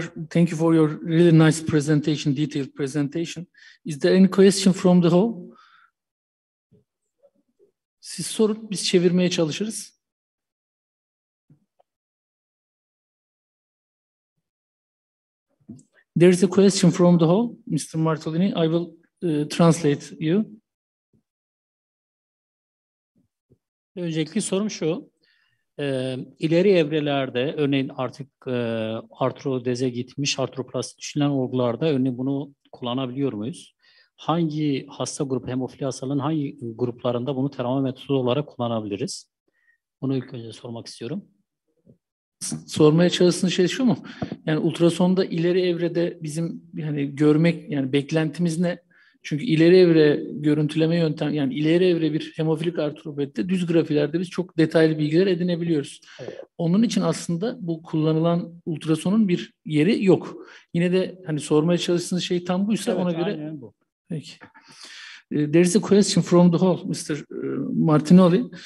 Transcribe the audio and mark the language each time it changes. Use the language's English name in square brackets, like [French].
[English] Thank you for your really nice presentation, detailed presentation. Is there any question from the hall? [Turkish] Siz sorun, biz çevirmeye çalışırız. [English] There is a question from the hall, Mr. Martolini. I will translate you. [Turkish] Öncelikli sorum şu. İleri evrelerde, örneğin artık artrodeze gitmiş, artroplasti düşünülen olgularda örneğin bunu kullanabiliyor muyuz? Hangi hasta grubu, hemofili hastalığın hangi gruplarında bunu tedavi metodu olarak kullanabiliriz? Bunu ilk önce sormak istiyorum. Sormaya çalıştığın şey şu mu? Yani ultrasonda ileri evrede bizim yani görmek, yani beklentimiz ne? Çünkü ileri evre görüntüleme yöntem, yani ileri evre bir hemofilik artropatide düz grafilerde biz çok detaylı bilgiler edinebiliyoruz. Evet. Onun için aslında bu kullanılan ultrasonun bir yeri yok. Yine de hani sormaya çalıştığınız şey tam buysa evet, ona göre. Bu. Peki. [English] There is a question from the hall, Mr. Martinoli.